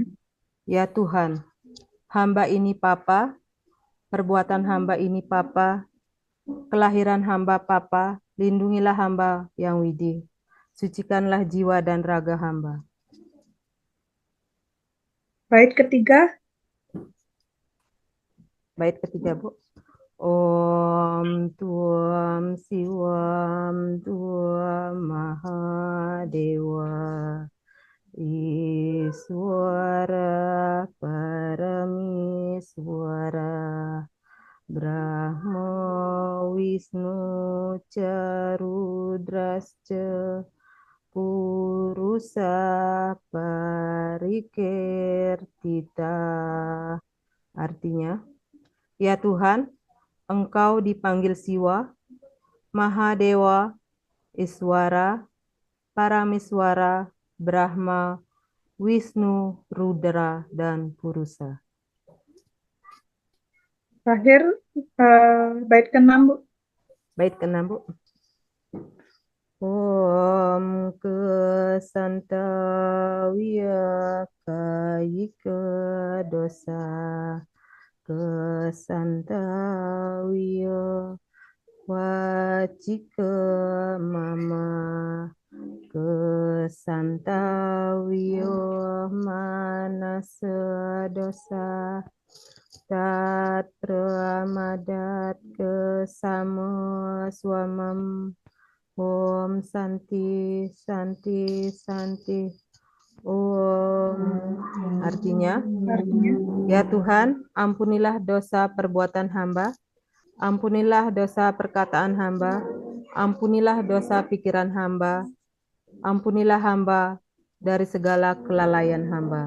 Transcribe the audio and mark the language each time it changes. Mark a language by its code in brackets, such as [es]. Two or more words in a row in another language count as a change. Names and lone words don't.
[id] ya Tuhan, hamba ini Papa, perbuatan hamba ini Papa, kelahiran hamba Papa, lindungilah hamba yang widih. Sucikanlah jiwa dan raga hamba. bait ketiga, Bait ketiga, Bu. [sa] Om Tuam Siwam Tuam Mahadewa Iswara Paramiswara Brahma Wisnu Charudrascha Purusa Parikirtita. [id] Artinya, ya Tuhan, Engkau dipanggil Siwa, Mahadewa, Iswara, Paramiswara, Brahma, Wisnu, Rudra, dan Purusa. terakhir bait keenam, Bu. Bait keenam, Bu. [sa] Om Kesantawiya Kayika Dosa Kesantawiya Wacika Mama Kesantawiya Manasa Dosa Tatra Madat Kesama Swamam Om Santi Santi Santi Om. [id] Artinya, Artinya, ya Tuhan, ampunilah dosa perbuatan hamba, ampunilah dosa perkataan hamba, ampunilah dosa pikiran hamba, ampunilah hamba dari segala kelalaian hamba.